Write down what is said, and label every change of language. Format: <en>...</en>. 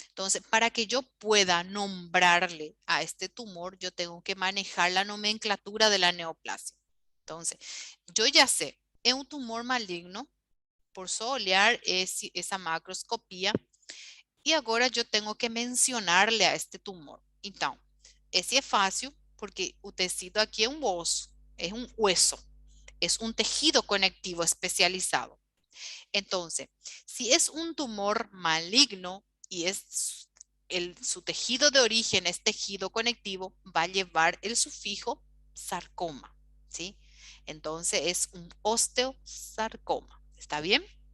<es>Entonces, para que yo pueda nombrarle a este tumor, yo tengo que manejar la nomenclatura de la neoplasia. Entonces, yo ya sé, es un tumor maligno,</es> <pt>por só olhar</pt> <es>esa macroscopía, y ahora yo tengo que mencionarle a este tumor.</es> <pt>Então, esse é fácil, porque o tecido aqui é um osso,</pt> <es>es un hueso, es un tejido conectivo especializado. Entonces, si es un tumor maligno y es su tejido de origen es tejido conectivo, va a llevar el sufijo sarcoma, ¿sí? Entonces es un osteosarcoma, ¿está bien?</es>